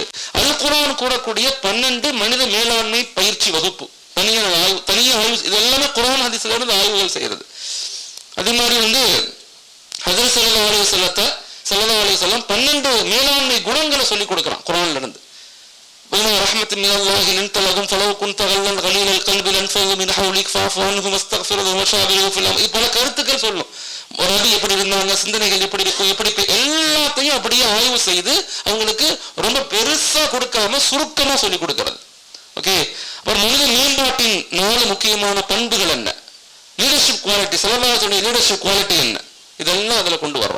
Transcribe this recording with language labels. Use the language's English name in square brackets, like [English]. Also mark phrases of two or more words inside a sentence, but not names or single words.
[Tamil] அது குர்ஆன் கூறக்கூடிய 12 மனித மேலாண்மை பயிற்சி வகுப்பு, தனியாக ஆய்வு, இது எல்லாமே குர்ஆன் ஹதீஸ்ல இருந்து ஆய்வுகள் செய்யறது. அதே மாதிரி ஹஜ்ரத் [Arabic] صلى الله عليه وسلم [Tamil] 12 மேலாண்மை குணங்களை சொல்லி கொடுக்குறான் குர்ஆன்ல இருந்து. [Arabic] رحمة من الله لنت لهم فلو كنت غلا غليل القلب لانفضوا من حولك فاعف عنهم واستغفر لهم وشاورهم في الامر. [Tamil] பல கருத்துக்கள் சொல்லும். ஒரு நபி எப்படி இருந்தாங்க, சிந்தனைகள் எப்படி இருக்கும், எப்படி எல்லாத்தையும் அப்படியே ஆய்வு செய்து அவங்களுக்கு ரொம்ப பெருசா கொடுக்காம சுருக்கமா சொல்லி கொடுக்கிறது. ஓகே, அப்புறம் மனித மேம்பாட்டின் 4 முக்கியமான பண்புகள் என்ன, [English] leadership quality, [Tamil] ஸல்லல்லாஹு [English] leadership quality [Tamil] என்ன, இதெல்லாம் அதுல கொண்டு வர்றோம்.